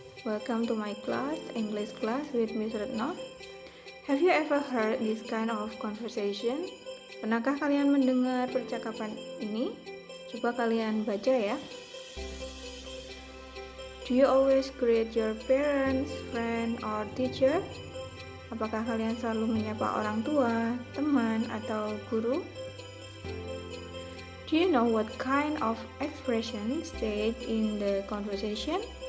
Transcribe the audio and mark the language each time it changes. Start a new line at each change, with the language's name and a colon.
English: Welcome to my class, English class with Miss Retno. Have you ever heard this kind of conversation?
Indonesian: Pernahkah kalian mendengar percakapan ini? Coba kalian baca ya.
English: Do you always greet your parents, friend, or teacher?
Indonesian: Apakah kalian selalu menyapa orang tua, teman, atau guru?
English: Do you know what kind of expression stayed in the conversation?